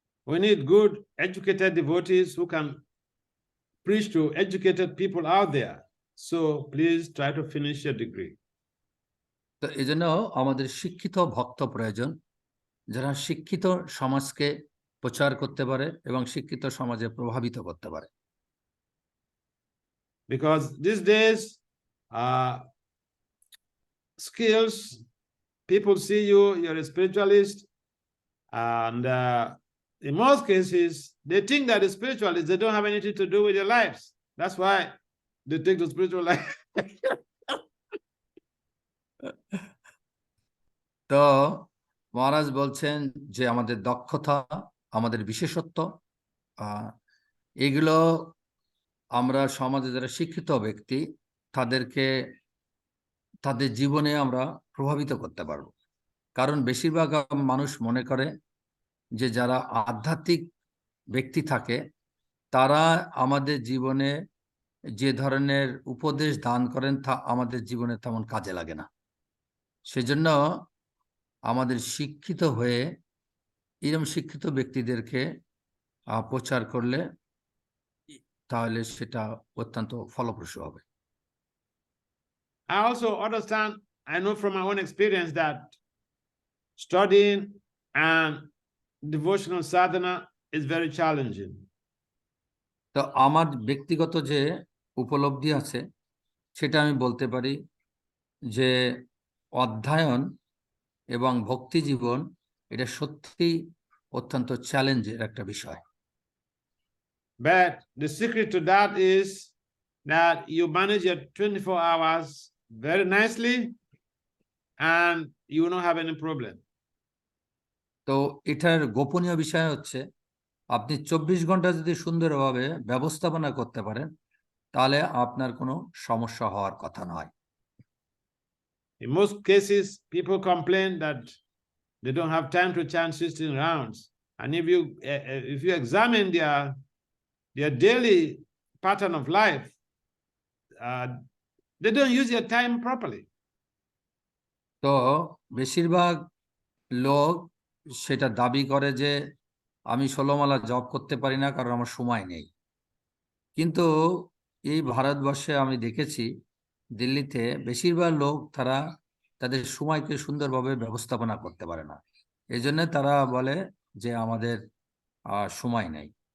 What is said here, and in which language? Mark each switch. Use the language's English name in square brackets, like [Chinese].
[English] We need good educated devotees who can preach to educated people out there. So please try to finish your degree. [Bangla] তো এই জন্য আমাদের শিক্ষিত ভক্ত প্রয়োজন, যারা শিক্ষিত সমাজকে প্রচার করতে পারে এবং শিক্ষিত সমাজে প্রভাবিত করতে পারে। [English] Because these days, skills, people see you, you're a spiritualist, and in most cases, they think that the spiritualists, they don't have anything to do with their lives. That's why they take the spiritual life. [Bangla] তো মহারাজ বলছেন যে আমাদের দক্ষতা, আমাদের বিশেষত্ব, এগুলো আমরা সমাজে যারা শিক্ষিত ব্যক্তি তাদেরকে তাদের জীবনে আমরা প্রভাবিত করতে পারবো। কারণ বেশিরভাগ মানুষ মনে করে যে যারা আধ্যাত্মিক ব্যক্তি থাকে তারা আমাদের জীবনে যে ধরনের উপদেশ দান করেন তা আমাদের জীবনে তেমন কাজে লাগে না। সেজন্য আমাদের শিক্ষিত হয়ে এরকম শিক্ষিত ব্যক্তিদেরকে প্রচার করলে তাহলে সেটা অত্যন্ত ফলপ্রসূ হবে। [English] I also understand, I know from my own experience that studying and devotional sadhana is very challenging. [Bangla] তো আমার ব্যক্তিগত যে উপলব্ধি আছে সেটা আমি বলতে পারি যে অধ্যয়ন এবং ভক্তি জীবন এটা সত্যি অত্যন্ত চ্যালেঞ্জের একটা বিষয়। [English] But the secret to that is that you manage your 24 hours very nicely and you will not have any problem. [Bangla] তো এটার গোপনীয় বিষয় হচ্ছে আপনি 24 ঘন্টা যদি সুন্দরভাবে ব্যবস্থাপনা করতে পারেন তাহলে আপনার কোনো সমস্যা হওয়ার কথা নয়। [English] In most cases, people complain that they don't have time to chant 16 rounds. And if you examine their daily pattern of life, they don't use their time properly. [Bangla] তো বেশিরভাগ লোক সেটা দাবি করে যে আমি 16 মালা জপ করতে পারি না কারণ আমার সময় নেই। কিন্তু এই ভারতবর্ষে আমি দেখেছি দিল্লিতে বেশিরভাগ লোক তারা তাদের সময়কে সুন্দরভাবে ব্যবস্থাপনা করতে পারে না, এই জন্য তারা বলে যে আমাদের সময় নেই।